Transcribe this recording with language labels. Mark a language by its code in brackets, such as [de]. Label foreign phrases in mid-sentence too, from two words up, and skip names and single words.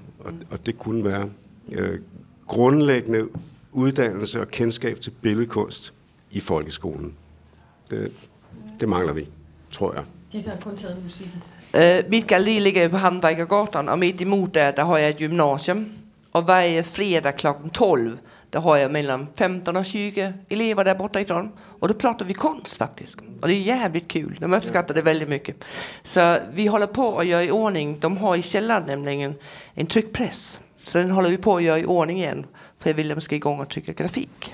[da] Og det kunne være grundlæggende uddannelse og kendskab til billedkunst i folkeskolen. Det mangler vi, tror jeg. De har kun taget musikken. Mit galleri ligger på Handværkergatan, og midt imod der har jeg et gymnasium. [sv] Og varje fredag klokken 12, där har jag mellan 15 och 20 elever där borta ifrån. Och då pratar vi konst faktiskt. Och det är jävligt kul. De uppskattar det väldigt mycket. Så vi håller på att göra i ordning. De har i källaren nämligen en tryckpress. Så den håller vi på att göra i ordning igen. För jag vill att de ska igång och trycka grafik.